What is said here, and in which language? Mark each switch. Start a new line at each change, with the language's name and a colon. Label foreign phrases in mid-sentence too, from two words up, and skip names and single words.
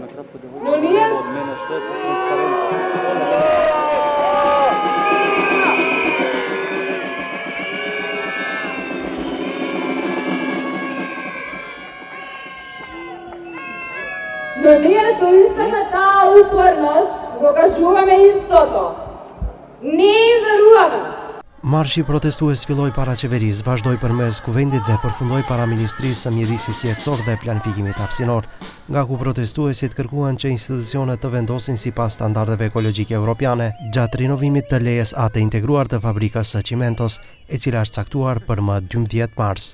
Macedonian: Но ние со истата таа упорност го кажуваме истото. Не им веруваме.
Albanian: Marshi protestues filloi para qeverisë, vazhdoi përmes kuvendit dhe përfundoi para Ministrisë së Mjedisit Jetësor dhe Planifikimit Hapësinor, nga ku protestuesit kërkuan që institucionet të vendosin sipas standardeve ekologjike europiane gjatë rinovimit të lejes atë integruar të fabrikës së Çimentos, e cila është caktuar për më 12 mars.